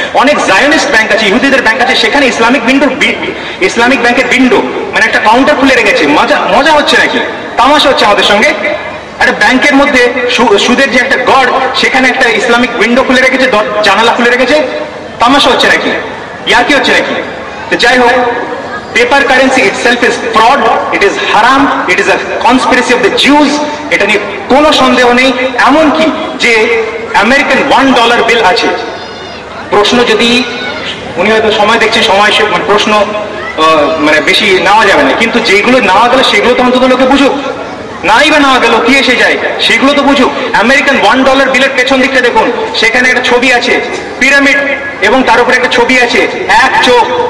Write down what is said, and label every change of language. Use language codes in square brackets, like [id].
[bn] অনেক Zionist bank আছে, ইহুদিদের ব্যাংক আছে, সেখানে ইসলামিক ব্যাংকের উইন্ডো, মানে একটা কাউন্টার খুলে রেখেছে। মজা হচ্ছে নাকি? তামাশা হচ্ছে আমাদের সঙ্গে? একটা ব্যাংকের মধ্যে সুদের যে একটা গড়, সেখানে একটা ইসলামিক উইন্ডো খুলে রেখেছে, জানালা খুলে রেখেছে। তামাশা হচ্ছে নাকি? ইয়ার কি হচ্ছে নাকি? তো যাই হোক, [en] paper currency itself is fraud, it is haram, it is a conspiracy of the Jews, [bn] এটা নিয়ে কোনো সন্দেহ নেই। এমনকি যে আমেরিকান $1 বিল আছে, প্রশ্ন যদি, উনি হয়তো সময় দেখছেন, সময় মানে প্রশ্ন মানে বেশি নেওয়া যাবে না, কিন্তু যেগুলো নেওয়া গেল সেগুলো তো অন্তত লোকে বুঝুক, নাই বা নেওয়া গেল কি এসে যায়, সেগুলো তো বুঝুক। আমেরিকান $1 বিলের পেছন দিকটা দেখুন, সেখানে একটা ছবি আছে পিরামিড, এবং তার উপরে একটা ছবি আছে এক চোখ।